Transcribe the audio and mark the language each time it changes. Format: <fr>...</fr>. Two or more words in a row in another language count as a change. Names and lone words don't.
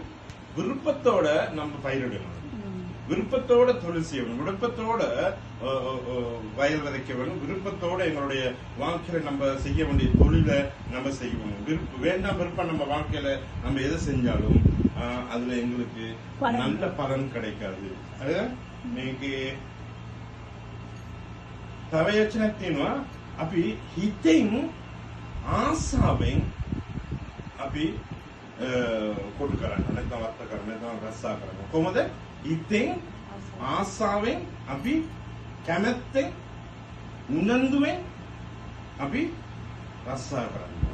<ta>விருப்பத்தோட நம்ம பயிரிடணும், விருப்பத்தோட தொழில் செய்யணும், விருப்பத்தோட வயல் விதைக்க வேணும், விருப்பத்தோட எங்களுடைய வாழ்க்கையில நம்ம செய்ய வேண்டிய தொழிலை நம்ம செய்யணும். வேண்டாம் விருப்பம் நம்ம வாழ்க்கையில நம்ம எதை செஞ்சாலும் அதுல எங்களுக்கு நல்ல பலன் கிடைக்காது.</ta> <si>මේකේ තව යචනක් තියෙනවා. අපි හිතෙන් ආසාවෙන් අපි කොටු කරන්නේ නැත්නම් වත්ත කරන්නේ නැත්නම් රස්සා කරන්නේ කොහොමද? හිතෙන් ආසාවෙන් අපි කැමැත්තෙන් උනන්දුවෙන් අපි රස්සා කරන්නේ.</si>